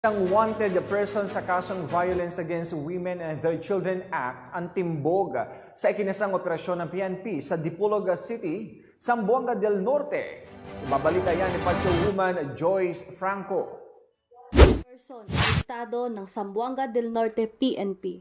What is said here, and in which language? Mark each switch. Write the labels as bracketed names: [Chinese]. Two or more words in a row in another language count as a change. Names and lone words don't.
[Filipino] Isang wanted person sa kasong Violence Against Women and Their Children Act ang timbog sa ikinasang operasyon ng PNP sa Dipolog City, Zamboanga del Norte. Ibabalita yan ni Patrolwoman Joyce Franco. Arestado ng Zamboanga del Norte PNP.